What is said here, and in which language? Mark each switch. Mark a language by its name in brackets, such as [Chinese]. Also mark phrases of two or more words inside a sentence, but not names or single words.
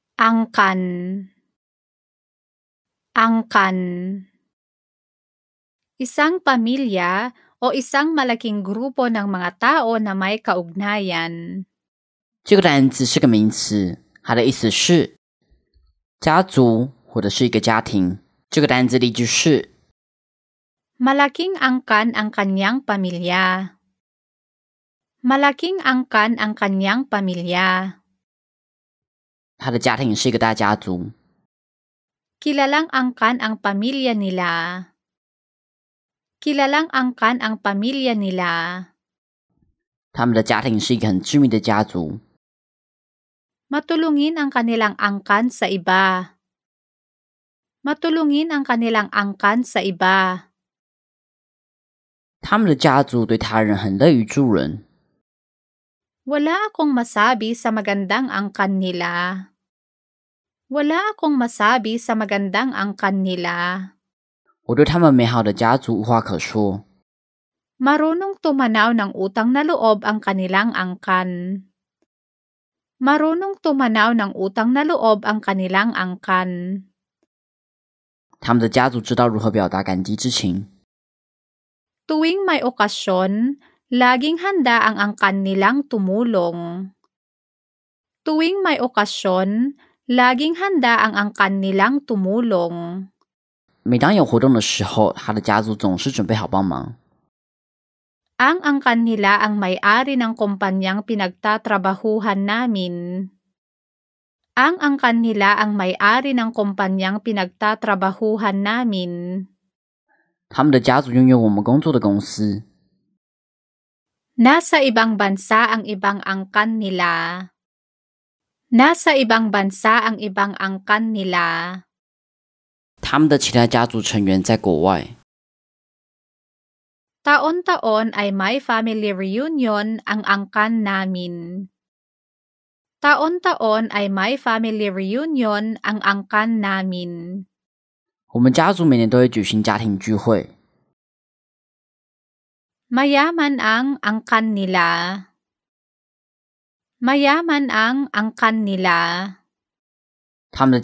[Filipino] angkan, angkan. Isang pamilya o isang malaking grupo ng mga tao na may kaugnayan. [Chinese] 这个单字是个名词，它的意思是家族或者是一个家庭。这个单字例句是 [Filipino] Malaking angkan ang kanyang pamilya. Malaking angkan ang kanyang pamilya. [Chinese] 他的家庭是一个大家族。 [Filipino] Kilalang angkan ang pamilya nila. Kilalang angkan ang pamilya nila. [Chinese] 他们的家庭是一个很知名的家族。 [Filipino] Matulungin ang kanilang angkan sa iba. Matulungin ang kanilang angkan sa iba. [Chinese] 他们的家族对他人很乐于助人。 [Filipino] Wala akong masabi sa magandang angkan nila. Wala akong masabi sa magandang angkan nila. [Chinese] 我对他们美好的家族无话可说。 [Filipino] Marunong tumanaw ng utang na loob ang kanilang angkan. Marunong tumanaw ng utang na loob ang kanilang angkan. [Chinese] 他们的家族知道如何表达感激之情。 [Filipino] Tuwing may okasyon, laging handa ang angkan nilang tumulong. Tuwing may okasyon, laging handa ang angkan nilang tumulong. [Chinese] 每当有活动的时候，他的家族总是准备好帮忙。 [Filipino] Ang angkan nila ang may-ari ng kumpanyang pinagtatrabahuhan namin. Ang angkan nila ang may-ari ng kumpanyang pinagtatrabahuhan namin. [Chinese] 他们的家族拥有我们工作的公司。 [Filipino] Nasa ibang bansa ang ibang angkan nila. Nasa ibang bansa ang ibang angkan nila. [Chinese] 他们的其他家族成员在国外。 [Filipino] Taon-taon ay may [English] family reunion [Filipino] ang angkan namin. Taon-taon ay may [English] family reunion [Filipino] ang angkan namin. [Chinese] 我们家族每年都会举行家庭聚会。 [Filipino] Mayaman ang angkan nila. Mayaman ang angkan nila. [Chinese] 他们的